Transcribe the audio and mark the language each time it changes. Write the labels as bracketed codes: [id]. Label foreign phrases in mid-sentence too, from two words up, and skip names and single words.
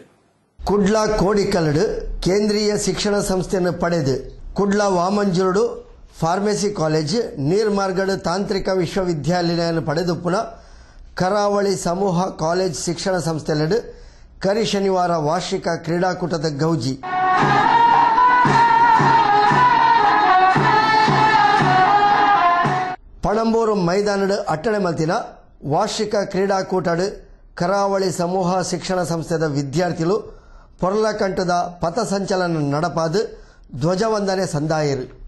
[tcy] ಕುಡ್ಲ ಕೋಡಿಕಲ್ಡ್ ಕೇಂದ್ರೀಯ ಶಿಕ್ಷಣ ಸಂಸ್ಥೆಯನ್ನು ಪಡೆದು ಕುಡ್ಲ ವಾಮಂಜೂರು ಫಾರ್ಮಸಿ ಕಾಲೇಜ್, ನೀರ್ಮಾರ್ಗಡ್ ತಾಂತ್ರಿಕ ವಿಶ್ವವಿದ್ಯಾಲಯ ಪಡೆದು ಪುನಃ ಕರಾವಳಿ ಸಮೂಹ ಕಾಲೇಜ್ ಶಿಕ್ಷಣ ಸಂಸ್ಥೆಯಲ್ಲಿ ಕರಿ ಶನಿವಾರ ವಾರ್ಷಿಕ ಕ್ರೀಡಾಕೂಟದ ಗೌಜಿ. ಪಣಂಬೂರು ಮೈದಾನದ ಅಟ್ಟಣೆ ಮಲ್ತಿನ ವಾರ್ಷಿಕ ಕ್ರೀಡಾಕೂಟಡ್ ಕರಾವಳಿ ಸಮೂಹ ಶಿಕ್ಷಣ ಸಂಸ್ಥೆದ ವಿದ್ಯಾರ್ಥಿಗಳು ಪೊರ್ಲಕಂಠದ ಪಥಸಂಚಲನ ನಡಪಾದು ಧ್ವಜವಂದನೆ ಸಂದಾಯರು.